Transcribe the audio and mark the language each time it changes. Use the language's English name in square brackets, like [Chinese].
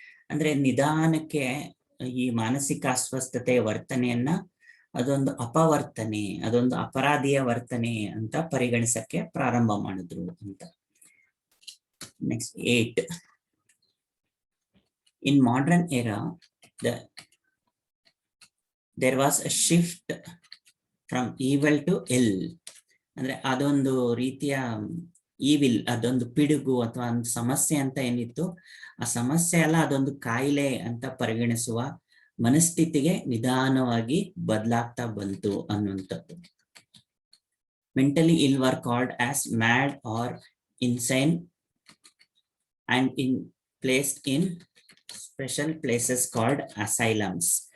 [Kannada] ಅಂದ್ರೆ ನಿಧಾನಕ್ಕೆ ಈ ಮಾನಸಿಕ ಅಸ್ವಸ್ಥತೆಯ ವರ್ತನೆಯನ್ನ ಅದೊಂದು ಅಪವರ್ತನೆ, ಅದೊಂದು ಅಪರಾಧಿಯ ವರ್ತನೆ ಅಂತ ಪರಿಗಣಿಸಕ್ಕೆ ಪ್ರಾರಂಭ ಮಾಡಿದ್ರು ಅಂತ. [English] Next 8. In modern era, there was a shift from evil to ill. [Kannada] ಅಂದ್ರೆ ಅದೊಂದು ರೀತಿಯ ಈವಿಲ್, ಅದೊಂದು ಪಿಡುಗು ಅಥವಾ ಒಂದು ಸಮಸ್ಯೆ ಅಂತ ಏನಿತ್ತು, ಆ ಸಮಸ್ಯೆ ಅಲ್ಲ, ಅದೊಂದು ಕಾಯಿಲೆ ಅಂತ ಪರಿಗಣಿಸುವ ಮನಸ್ಥಿತಿಗೆ ನಿಧಾನವಾಗಿ ಬದಲಾಗ್ತಾ ಬಂತು ಅನ್ನುವಂಥದ್ದು. [English] Mentally ill were called as mad or insane and placed in special places called asylums.